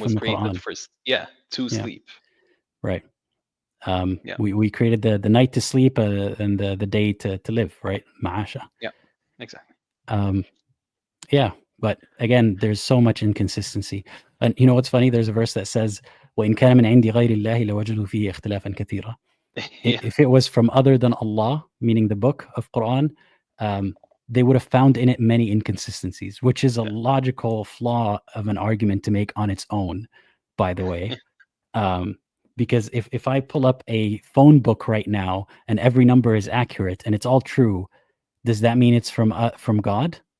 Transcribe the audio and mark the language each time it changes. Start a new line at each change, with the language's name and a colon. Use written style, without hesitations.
English: was from the created Quran. for, yeah, to Yeah, sleep. right. Yeah, We created the night to sleep and the day to live, right? Ma'asha. yeah, exactly. Um, Yeah, but again, there's so much inconsistency. And you know what's funny? There's a verse that says,
Arabic: وَإِنْ كَانَ مِنْ عِنْدِ غَيْرِ اللَّهِ لَوَجَدُوا فِيهِ اخْتِلَافًا كَثِيرًا.
English: Yeah, If it was from other than Allah, meaning the book of Quran, they would have found in it many inconsistencies, which is a yeah, logical flaw of an argument to make on its own, by the way. Um, because if I pull up a phone book right now and every number is accurate and it's all true, does that mean it's from God?